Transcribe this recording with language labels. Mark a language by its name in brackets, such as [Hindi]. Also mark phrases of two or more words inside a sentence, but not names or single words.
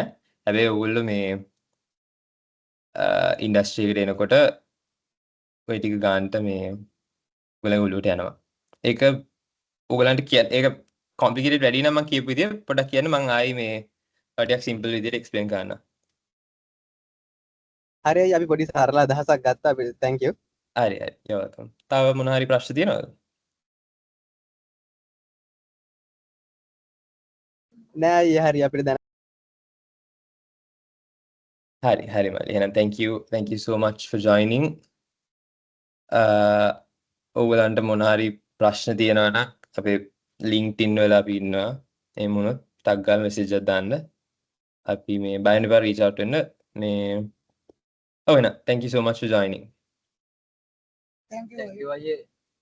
[Sinhala] හැබැයි ඔයගොල්ලෝ මේ ඉන්ඩස්ට්‍රි එකට එනකොට ඔය ටික ගන්නට මේ ඔයගොල්ලෝ ඔළුවට යනවා. ඒක ඔයගලන්ට ඒක කොම්ප්ලිකේටඩ් වැඩි නම් මම කියපු විදිය පොඩ්ඩක් කියන්න මම ආයි මේ ටිකක් සිම්පල් විදියට එක්ස්ප්ලেইন කරන්න. හරි අපි පොඩි සරල අදහසක් ගත්තා අපි [English] thank you. [Sinhala] හරි හරි. [English] you're welcome. [Sinhala] තව මොන හරි ප්‍රශ්න තියෙනවද? නෑ අයියා හරි අපිට දැන හරි හරි මල්ලි. එහෙනම් [English] thank you so much for joining. [Sinhala] ඔයගලන්ට මොන හරි ප්‍රශ්න තියෙනවා නම් අපේ LinkedIn වල අපි ඉන්නවා. එහෙම වුණොත් ටග් ගාලා මෙසේජ් එකක් දාන්න. අපි මේ බය වෙන්න එපා [English] reach out [Sinhala] වෙන්න. මේ ඔව් එහෙනම් [English] thank you so much for joining. thank you අයියේ